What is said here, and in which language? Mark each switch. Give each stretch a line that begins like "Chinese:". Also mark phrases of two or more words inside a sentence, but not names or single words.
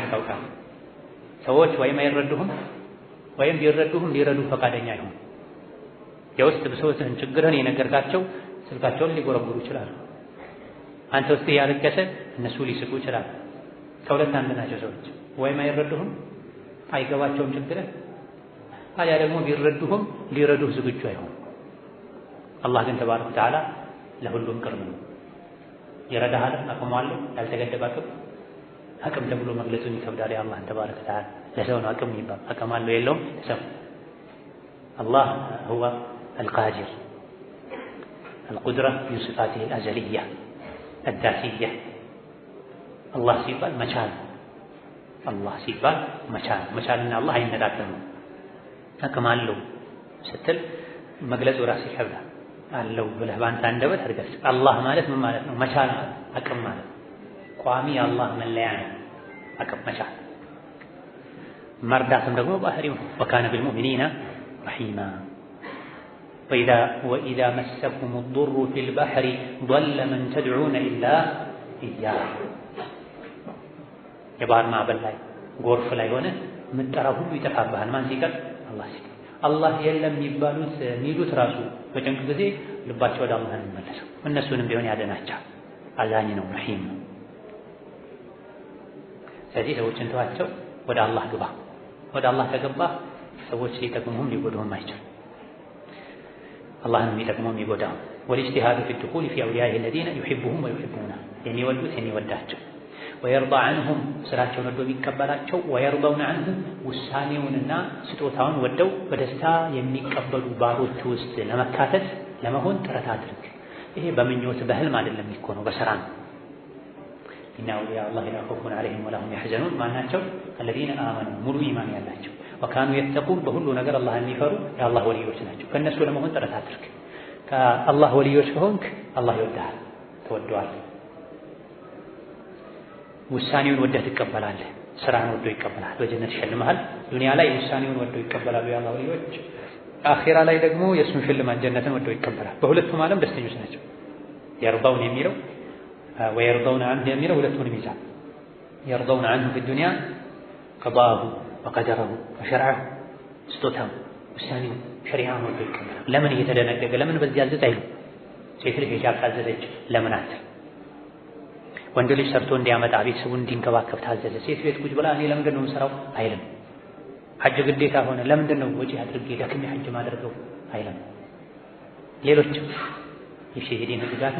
Amharic: ታውቃለህ። ሰዎች ወይም አይረዱህም ወይም ቢረዱህም ሊረዱ ፈቃደኛ አይሆን። የውስጥ ብሶትህን ችግርህን የነገርካቸው ስልካቸውን ሊጎረጉሩ ይችላሉ። አንተ ውስጥ ያለቀሰ እነሱ ሊስቁ ይችላሉ። ከሁለት አንድ ናቸው ሰዎች። ወይም አይረዱህም አይገባቸውም ችግርህ፣ አያ ደግሞ ቢረዱህም ሊረዱህ ዝግጁ አይሆን። አላህ ግን
Arabic: تبارك وتعالى
Amharic: ለሁሉም ቅርብ ነው። ይረዳሃል፣ አቅሙ አለው፣ ያልተገደበ አቅም ተብሎ መግለጹን ይከብዳል። የአላህን
Arabic: تبارك وتعالى
Amharic: ለሰው ነው አቅም የሚባል አቅም አለው የለውም ሰው አላህ
Arabic: هو القادر القدرة من صفاته الأزلية الذاتية الله
Amharic: ሲባል መቻል አላህ ሲባል መቻልና አላህ አይነጣጠሉ አቅም አለው ስትል መግለጹ ራሱ ይከብዳል አለው ብለህ ባንተ አንደበት አድርገህ አላህ ማለት ምን ማለት ነው መቻል አቅም ማለት ቋሚ የአላህ መለያ ነው አቅም መቻል መርዳትም ደግሞ ባህሪው
Arabic: وكان بالمؤمنين رحيما وإذا مسكم الضر في البحر ضل من تدعون إلا إياه
Amharic: የባህር ማዕበል ላይ ጎርፍ ላይ ሆነ ምጠራው ሁሉ ይጠፋብሃል ማን ሲቀር አላህ የለም የሚሉት ራሱ በጭንቅ ጊዜ ልባቸው ወደ አላህ ነው የሚመለሰው እነሱንም ቢሆን ያደናቸው አዛኝ ነው ረሒም ነው ስለዚህ ሰዎችን ተዋቸው ወደ አላህ ግባ ወደ አላህ ከገባ ሰዎች ሊጠቅሙህም ሊጎዱህም አይችሉም አላህን የሚጠቅመው የሚጎዳው
Arabic: والاجتهاد في الدخول في أوليائه الذين يحبهم ويحبونه
Amharic: የሚወዱት የሚወዳቸው
Arabic: ويرضى عنهم
Amharic: ስራቸውን ወደው የሚቀበላቸው
Arabic: ويرضون عنه
Amharic: ውሳኔውንና ስጦታውን ወደው በደስታ የሚቀበሉ ባሮች ውስጥ ለመካተት ለመሆን ጥረት አድርግ ይሄ በምኞት በህልም አይደለም የሚሆነው በስራ ነው
Arabic: إن أولياء الله لا خوف عليهم ولا هم يحزنون
Amharic: ማናቸው
Arabic: الذين آمنوا
Amharic: ሙሉ ኢማን ያላቸው
Arabic: وكانوا يتقون
Amharic: በሁሉ ነገር አላህን የሚፈሩ የአላህ ወልዮች ናቸው ከነሱ ለመሆን ጥረት አድርግ ከአላህ ወልዮች ከሆንክ አላህ ይወድሃል ትወደዋለህ ውሳኔውን ወደህ ትቀበላለህ ስራህን ወደው ይቀበላል በጀነት ይሸልምሃል ዱንያ ላይ ውሳኔውን ወደው ይቀበላሉ የአላህ ወልዮች አኺራ ላይ ደግሞ የእሱን ሽልማት ጀነትን ወደው ይቀበላል በሁለቱም ዓለም ደስተኞች ናቸው يرضون የሚለው
Arabic: ويرضون عنه
Amharic: የሚለው ሁለቱንም ይዛል
Arabic: يرضون عنه في الدنيا قضاءه وقدره وشرعه
Amharic: ስጦታው ውሳኔው ሸሪዓውን ወደው ይቀበላል ለምን እየተደነገገ ለምን በዚህ አዘዝ አይሉ ሴት ልጅ ሂጃብ ታዘዘች ለምን አትል ወንድ ልጅ ሰርቶ እንዲያመጣ ቤተሰቡን እንዲንከባከብ ታዘዘ ሴት ቤት ቁጭ ብላ እኔ ለምንድን ነው የምሰራው አይልም ሐጅ ግዴታ ሆነ ለምንድን ነው ወጪ አድርጌ ደክሜ ሐጅ ማድረገው አይልም ሌሎችም የሸሂዲን ህግጋትን